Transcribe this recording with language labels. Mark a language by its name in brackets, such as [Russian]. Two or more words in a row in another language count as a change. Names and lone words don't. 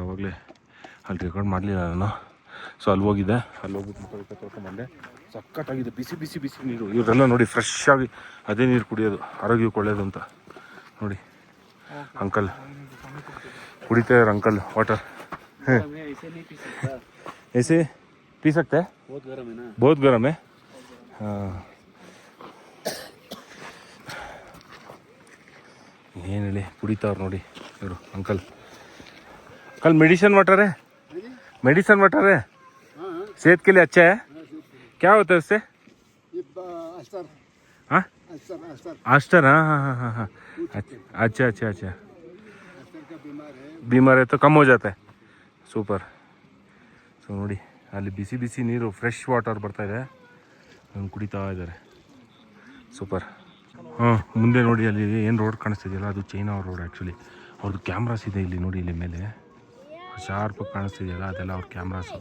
[Kannada] ಅವಾಗಲೇ ಅಲ್ಲಿ ರೆಕಾರ್ಡ್ ಮಾಡಲಿಲ್ಲ ನಾನು. ಸೊ ಅಲ್ಲಿ ಹೋಗಿದ್ದೆ, ಅಲ್ಲಿ ಹೋಗ್ಬಿಟ್ಟು ಮುಖ ತೊಳ್ಕೊಂಬಂದೆ. ಸಖತ್ತಾಗಿದೆ, ಬಿಸಿ ಬಿಸಿ ಬಿಸಿ ನೀರು. ಇವರೆಲ್ಲ ನೋಡಿ ಫ್ರೆಶ್ ಆಗಿ ಅದೇ ನೀರು ಕುಡಿಯೋದು, ಆರೋಗ್ಯಕ್ಕೆ ಒಳ್ಳೇದು ಅಂತ ನೋಡಿ. ಅಂಕಲ್ ಕುಡಿತಾ ಇದ್ದಾರೆ, [English] uncle water. [Hindi] ऐसे पी सकते हैं? बहुत गर्म है ना। बहुत गर्म है। हाँ [Kannada] ಏನು ಹೇಳಿ ಕುಡಿತಾವ್ರು ನೋಡಿ ಇವರು ಅಂಕಲ್. [Hindi] कल [English] medicine water [Hindi] है, [English] medicine water [Hindi] है, सेहत के लिए अच्छा है। क्या होता है उससे? हाँ आस्टर। हाँ हाँ हाँ हाँ हाँ अच्छा अच्छा अच्छा, बीमार है तो कम हो जाता है। [Kannada] ಸೂಪರ್. ಸೊ ನೋಡಿ ಅಲ್ಲಿ ಬಿಸಿ ಬಿಸಿ ನೀರು, [English] fresh water [Kannada] ಬರ್ತಾ ಇದೆ, ಕುಡಿತಾ ಇದ್ದಾರೆ. ಸೂಪರ್. ಹಾಂ ಮುಂದೆ ನೋಡಿ ಅಲ್ಲಿ ಏನು ರೋಡ್ ಕಾಣಿಸ್ತಿದೆಯಲ್ಲ, ಅದು ಚೈನಾ ರೋಡ್. ಆ್ಯಕ್ಚುಲಿ ಅವ್ರದ್ದು ಕ್ಯಾಮ್ರಾಸ್ ಇದೆ ಇಲ್ಲಿ ನೋಡಿ, ಇಲ್ಲಿ ಮೇಲೆ ಶಾರ್ಪಾಗಿ ಕಾಣಿಸ್ತಿದೆಯಲ್ಲ, ಅದೆಲ್ಲ ಅವ್ರ ಕ್ಯಾಮ್ರಾಸು.